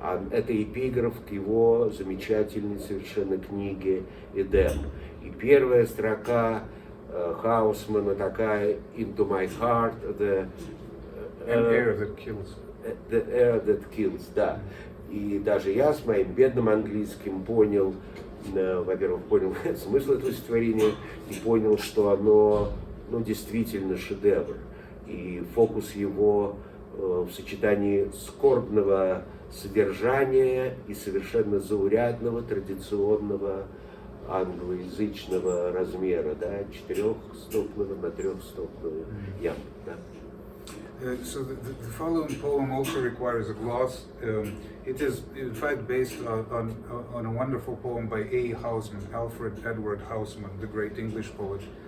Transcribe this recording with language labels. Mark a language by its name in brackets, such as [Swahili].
[Russian] Это эпиграф к его замечательной совершенно книге «Эдем». И первая строка Хаусмана такая: [English] «Into my heart, the air that kills». The air that kills, [Russian] да. И даже я с моим бедным английским понял, во-первых, понял смысл этого стихотворения и понял, что оно действительно шедевр. И фокус его в сочетании скорбного содержания и совершенно заурядного, традиционного англоязычного размера, да, 4-стопного на 3-стопную яму. Да. [English] So the following poem also requires a gloss. It is in fact based on a wonderful poem by A. Hausman, Alfred Edward Hausman, the great English poet.